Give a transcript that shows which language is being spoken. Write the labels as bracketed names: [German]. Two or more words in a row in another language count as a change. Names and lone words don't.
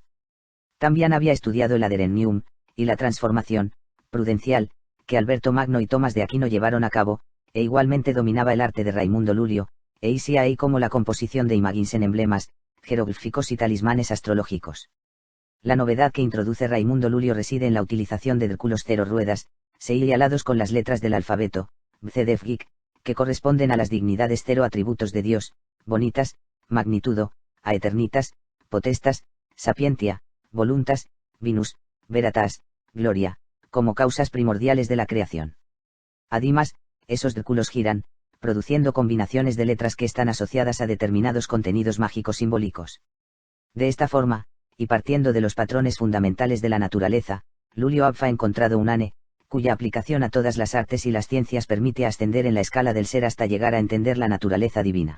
[Spanish] También había estudiado el aderenium, y la transformación, prudencial, que Alberto Magno y Tomás de Aquino llevaron a cabo, e igualmente dominaba el arte de Raimundo Lulio, e hacía ahí como la composición de imágenes en emblemas, jeroglíficos y talismanes astrológicos. La novedad que introduce Raimundo Lulio reside en la utilización de círculos 0 ruedas, alados con las letras del alfabeto, Bcdefgic, que corresponden a las dignidades 0 atributos de Dios, bonitas, [Latin] magnitudo, aeternitas, potestas, sapientia, voluntas, vinus, veratas, gloria, [Spanish] como causas primordiales de la creación. Además, esos círculos giran, produciendo combinaciones de letras que están asociadas a determinados contenidos mágicos simbólicos. De esta forma, y partiendo de los patrones fundamentales de la naturaleza, Lulio ha encontrado un ane, cuya aplicación a todas las artes y las ciencias permite ascender en la escala del ser hasta llegar a entender la naturaleza divina.